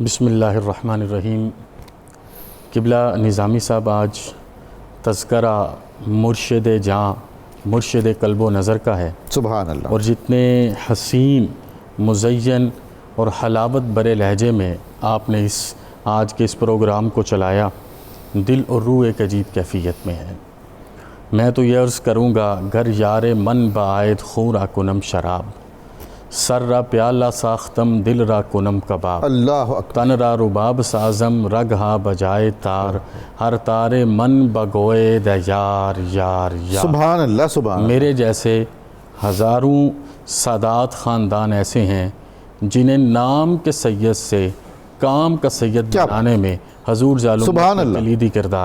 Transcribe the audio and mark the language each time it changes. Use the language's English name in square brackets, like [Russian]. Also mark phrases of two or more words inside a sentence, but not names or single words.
[Arabic] بسم اللہ الرحمن الرحیم۔ [Urdu] قبلہ نظامی صاحب آج تذکرہ مرشد جاں، مرشد قلب و نظر کا ہے، [Arabic] سبحان اللہ، [Urdu] اور جتنے حسین، مزین اور حلاوت برے لہجے میں آپ نے آج کے اس پروگرام کو چلایا، دل اور روح ایک عجیب کیفیت میں ہے۔ میں تو یہ عرض کروں گا، [Persian] گر یار من بعائد خون را کنم شراب، سر را پیالہ ساختم دل را کنم کباب، [Arabic] اللہ اکبر، [Persian] تن را رباب سازم رگ ہا بجائے تار، ہر تارے من بگوئے دے یار یار یار۔ [Arabic] سبحان اللہ، سبحان اللہ۔ [Urdu] میرے جیسے ہزاروں سادات خاندان ایسے ہیں جنہیں نام کے سید سے کام کا سید بنانے میں حضور ضیاء الامت کا کلیدی کردار ادا۔